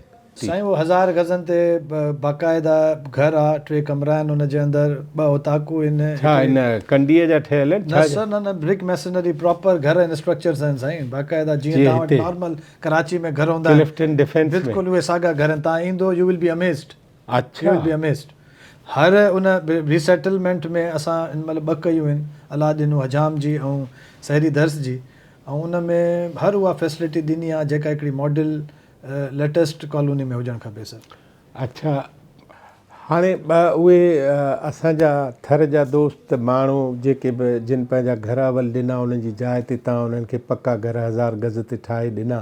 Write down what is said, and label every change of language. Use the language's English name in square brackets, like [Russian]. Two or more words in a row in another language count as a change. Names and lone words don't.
[Sindhi] साईं, उहो 1000 गज़नि ते बाक़ाइदा घर आहे, 3 कमरा आहिनि हुनजे अंदरि, 2 ओताकूं आहिनि। छा इन कंडीअ जा ठहियल आहिनि? न सर, न [English] brick masonry [Sindhi] प्रॉपर घर आहिनि, स्ट्रक्चर्स आहिनि साईं, बाक़ाइदा जीअं तव्हां वटि नॉर्मल कराची में घर हूंदा आहिनि, बिल्कुलु उहे साॻा घर आहिनि। तव्हां ईंदो, [English] You will be amazed. [Sindhi] अच्छा, [English] You will be amazed. [Sindhi] हर उन रीसेटलमेंट में असां हिन महिल 2 कयूं आहिनि, अलादीन हजाम जी ऐं सहरी दर्स जी, ऐं उन में हर उहा फैसिलिटी ॾिनी आहे जेका हिकिड़ी [English] model latest colony [Sindhi] में हुजणु खपे सर। अच्छा, हाणे उहे असांजा थर जा दोस्त माण्हू जेके बि जिन पंहिंजा घर अवल ॾिना, उन्हनि जी जाइ ते तव्हां उन्हनि खे पका घर 1000 गज़ ते ठाहे ॾिना।